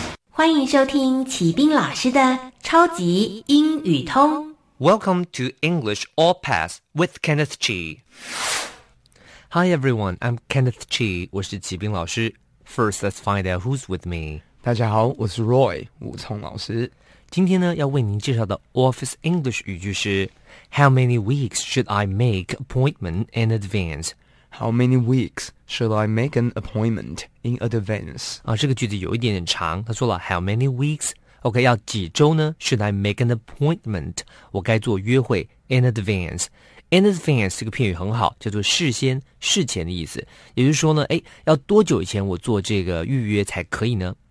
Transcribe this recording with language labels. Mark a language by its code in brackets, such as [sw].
[zh] 欢迎收听启斌老师的超级英语通。 [en] Welcome to English All Pass with Kenneth Chi. Hi everyone, I'm Kenneth Chi. [zh] 我是启斌老师。 [en] First, let's find out who's with me. [zh] 大家好，我是 Roy 武聪老师。今天呢，要为您介绍的 Office English 语句是 [en] How many weeks should I make appointment in advance? How many weeks should I make an appointment in advance? [zh] 啊，这个句子有一点点长。他说了 [en] How many weeks? OK, [zh] 要几周呢 [en] ?Should I make an appointment? [zh] 我该做约会 , [en] in advance. In advance [zh] 这个片语很好，叫做事先、事前的意思。也就是说呢，诶，要多久以前我做这个预约才可以呢？